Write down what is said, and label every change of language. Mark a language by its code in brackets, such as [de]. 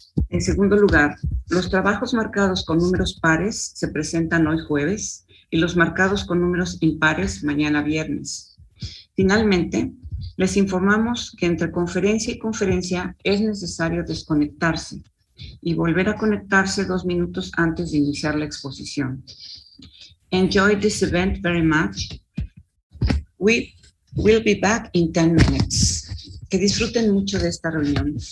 [es] En segundo lugar, los trabajos marcados con números pares se presentan hoy jueves y los marcados con números impares mañana viernes. Finalmente, les informamos que entre conferencia y conferencia es necesario desconectarse y volver a conectarse 2 minutos antes de iniciar la exposición. [en] Enjoy this event very much. We will be back in 10 minutes. [es] Que disfruten mucho de esta reunión.